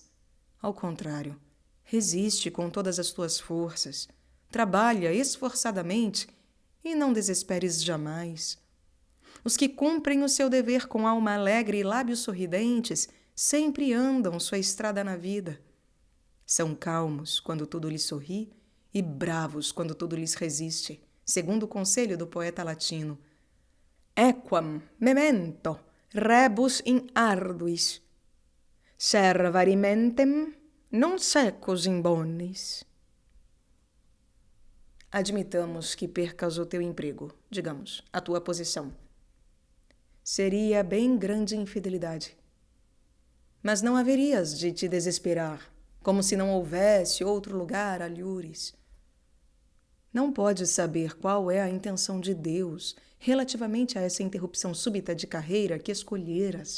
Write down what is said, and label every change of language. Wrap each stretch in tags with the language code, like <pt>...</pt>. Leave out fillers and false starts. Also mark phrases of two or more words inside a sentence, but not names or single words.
<pt>Ao contrário, resiste com todas as tuas forças, trabalha esforçadamente e não desesperes jamais. Os que cumprem o seu dever com alma alegre e lábios sorridentes sempre andam sua estrada na vida. São calmos quando tudo lhes sorri e bravos quando tudo lhes resiste, segundo o conselho do poeta latino.</pt> <la>Equam memento rebus in arduis, servari mentem non secus in bonis.</la> <pt>Admitamos que percas o teu emprego, digamos, a tua posição. seria bem grande infidelidade. Mas não haverias de te desesperar, como se não houvesse outro lugar a lures. Não podes saber qual é a intenção de Deus relativamente a essa interrupção súbita de carreira que escolheras.</pt>